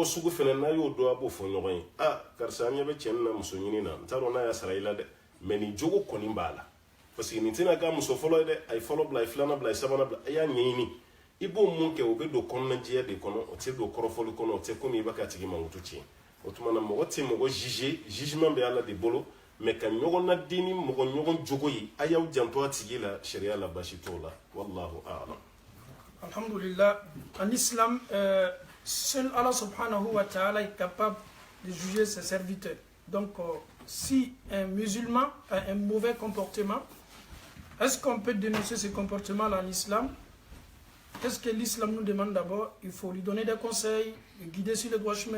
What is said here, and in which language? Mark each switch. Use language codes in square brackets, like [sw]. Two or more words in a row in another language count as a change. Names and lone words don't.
[bm] sugu fɛnɛ n'a y'o dɔn a b'o fɔ ɲɔgɔn ye karisa an ɲɛ bɛ cɛ nin na muso ɲini na n t'a dɔn n'a y'a sara i la dɛ mais nin jogo kɔni b'a la [fr] parce que [bm] nin tɛna k'a muso fɔlɔ ye dɛ a ye fɔlɔ bila a ye filanan bila a ye sabanan bila a y'a ɲɛɲini i b'o mun kɛ o bɛ don kɔnɔnajɛya de kɔnɔ o tɛ don kɔrɔfɔli kɔnɔ o tɛ komi i b'a k'a tigi mankutu tiɲɛ o tuma na mɔgɔ tɛ mɔgɔ [fr] juger jugement [bm] bɛ Ala de bolo mais ka ɲɔgɔn nadi ni mɔgɔ ɲɔgɔn jogo ye a y'aw janto a tigi la sariya la baasi t'o la [ar] والله أعلم. [fr] Alhamdulillah, en islam, seul Allah [ar] سبحانه وتعالى [fr] est capable de juger ses serviteurs. Donc, si un musulman a un mauvais comportement, est-ce qu'on peut dénoncer ce comportement-là en islam? Est-ce que l'islam nous demande d'abord, il faut lui donner des conseils, le guider sur le droit chemin.